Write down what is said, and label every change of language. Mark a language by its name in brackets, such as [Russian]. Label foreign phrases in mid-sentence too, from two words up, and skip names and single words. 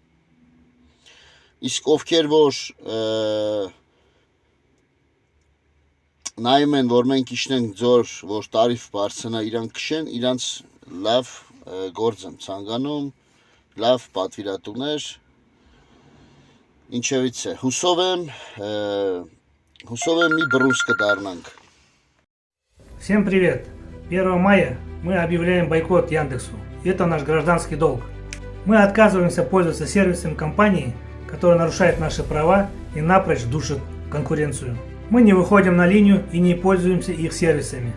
[Armenian] Իսկ ովքեր որ նայում են, որ մենք իշնենք ձոր, որ տարիֆ բարձրանա, իրանք քշեն, իրանց լավ գործ եմ ցանկանում, լավ պատվիրատուներ, ինչևից է, հուսով եմ մի բռունց կդառնանք։ [Russian] Всем привет! 1 мая мы объявляем бойкот Яндексу. Это наш гражданский долг. Мы отказываемся пользоваться сервисом компании, которая нарушает наши права и напрочь душит конкуренцию. Мы не выходим на линию и не пользуемся их сервисами.